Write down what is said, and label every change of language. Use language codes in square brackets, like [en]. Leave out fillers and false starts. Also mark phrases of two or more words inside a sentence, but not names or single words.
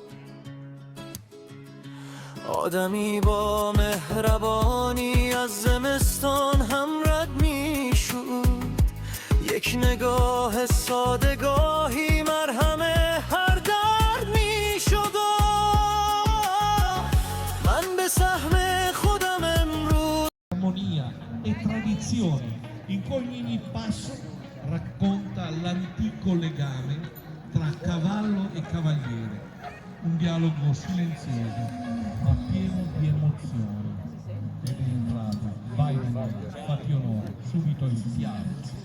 [fa] آدمی با مهربانی از زمستان هم رد میشد، یک نگاه سادگاهی مرهم هر درد میشد. من به سهم خودم امروز [it] armonia e tradizione. In cui ogni passo racconta l'antico legame tra cavallo e cavaliere, un dialogo silenzioso ma pieno di emozioni. Ed è entrato, vai Daniele, fatti onore, subito il piano.